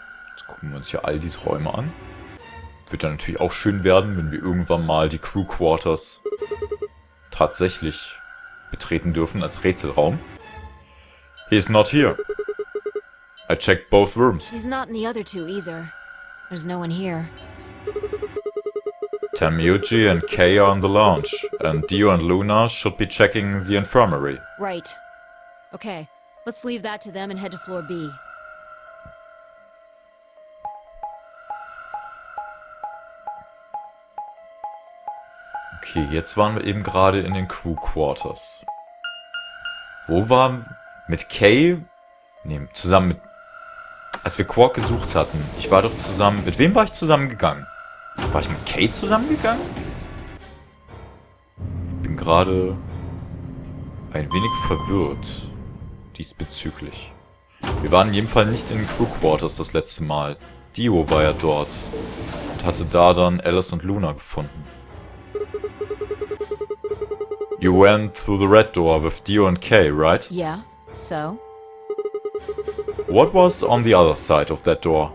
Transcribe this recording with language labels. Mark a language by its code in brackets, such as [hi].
[de] Jetzt gucken wir uns hier all diese Räume an. Wird dann natürlich auch schön werden, wenn wir irgendwann mal die Crew Quarters tatsächlich betreten dürfen als Rätselraum. [en] He's not here. I checked both rooms. He's not in the other two either. There's no one here. Tenmyoji and Kay are in the lounge, and Dio and Luna should be checking the infirmary. Right. Okay, let's leave that to them and head to floor B. [de] Okay, jetzt waren wir eben gerade in den Crew Quarters. Wo waren mit Kay? Ne, zusammen mit... Als wir Quark gesucht hatten. Ich war doch zusammen... Mit wem war ich zusammengegangen? War ich mit Kay zusammengegangen? Bin gerade ein wenig verwirrt diesbezüglich. Wir waren in jedem Fall nicht in den Crew Quarters das letzte Mal. Dio war ja dort und hatte da dann Alice und Luna gefunden. [en] You went through the red door with Dio and Kay, right? Yeah, so? What was on the other side of that door?